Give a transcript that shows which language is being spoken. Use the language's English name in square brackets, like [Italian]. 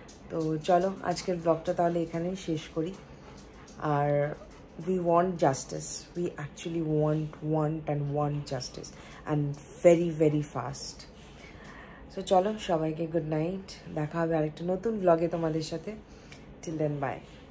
[Bangla] তো চলো আজকের ব্লগটা তাহলে এখানেই শেষ করি। [English] আর we want justice, we actually want justice and very very fast. [Bangla] So চলো সবাইকে গুড নাইট, দেখা হবে আরেকটা নতুন ব্লগে তোমাদের সাথে। Till then, bye.